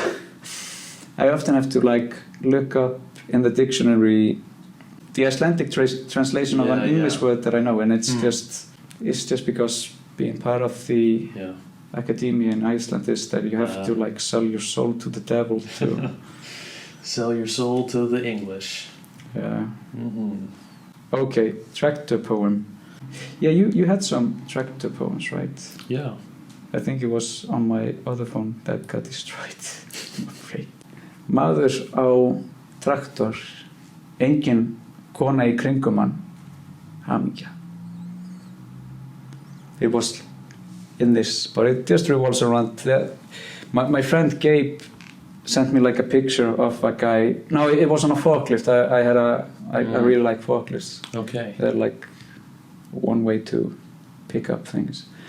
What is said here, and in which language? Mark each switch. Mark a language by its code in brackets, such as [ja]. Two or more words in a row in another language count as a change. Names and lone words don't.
[en] I often have to like look up in the dictionary the Icelandic translation of an English word that I know, and it's just because being part of the academia in Iceland is that you have to like sell your soul to the devil to sell your soul to the English. Yeah. Okay, tractor poem. Yeah, you had some tractor poems, right? Yeah. I think it was on my other phone that got destroyed. I'm afraid. [is] Maður á traktor, engin kona í kringum hann, hamingja. [en] It was in this, but it just revolves around that. My friend Gabe sent me like a picture of a guy. No, it was on a forklift. I really like forklifts. Okay. They're like one way to pick up things.